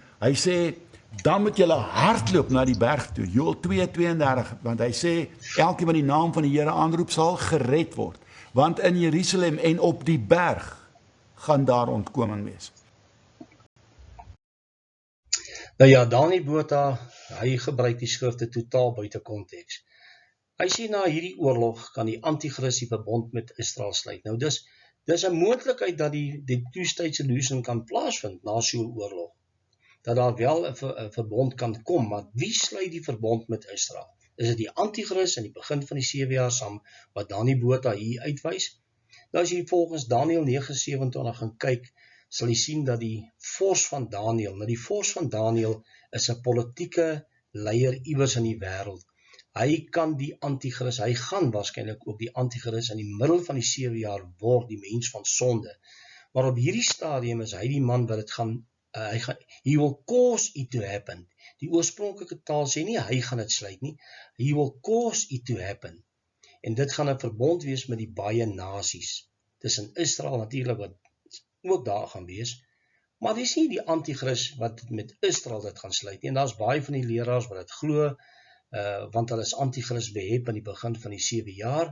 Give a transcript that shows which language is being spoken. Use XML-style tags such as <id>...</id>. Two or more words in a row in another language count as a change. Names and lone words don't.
<af>Hy sê, dan moet julle hardloop na die berg toe, Joel 2:32, want hy sê, elkeen wat die naam van die Here aanroep sal gered word, want in Jerusalem en op die berg gaan daar ontkoming wees. Nou ja, Dani Botha, hy gebruik die skrifte totaal buite konteks. Hy sê na hierdie oorlog kan die anti-kris die verbond met Israel sluit. Nou dis 'n moontlikheid dat die</af> <en>two-state solution</en> <af>kan plaasvind na so 'n oorlog. Dat daar wel 'n verbond kan kom, maar wie sluit die verbond met Israel? Is dit die anti-kris in die begin van die 7 jaar saam wat Dani Botha hier uitwys? Nou as jy volgens Daniël 9:27 gaan kyk, sal jy sien dat die vors van Daniël is 'n politieke leier iewers in die wêreld. Hy kan die anti-kris, hy gaan waarskynlik ook die anti-kris in die middel van die 7 jaar word, die mens van sonde. Maar op hierdie stadium is hy die man wat dit gaan,</af> <en>he will cause it to happen.</en> <af>Die oorspronklike taal sê nie hy gaan dit sluit nie,</af> <en>he will cause it to happen.</en> <af>En dit gaan 'n verbond wees met die baie nasies. Tussen Israel natuurlik wat ook daar gaan wees, maar dis nie die anti-kris wat met Israel dit gaan sluit nie. En daar's baie van die leraars wat dit glo, want hulle is anti-kris behep in die begin van die 7 jaar.</af>